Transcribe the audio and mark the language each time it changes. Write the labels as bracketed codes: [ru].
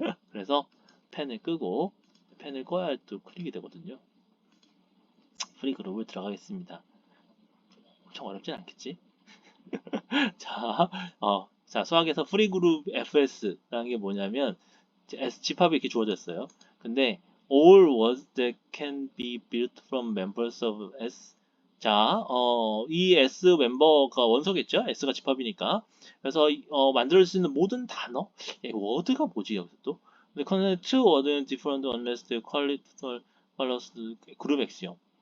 [ko] 그래서 펜을 끄고 펜을 꺼야 또 클릭이 되거든요. 프리 그룹을 들어가겠습니다. 엄청 어렵진 않겠지? 자, 수학에서 프리그룹 FS라는 게 뭐냐면, 집합이 이렇게 주어졌어요. 근데, [en] all words that can be built from members of S. [ko] 자, 이 S 멤버가 원소겠죠? S가 집합이니까. 그래서, 만들 수 있는 모든 단어? 워드가 뭐지, 여기서 또? [en] 근데, two words different unless they follows [ko] 그룹 액시옴.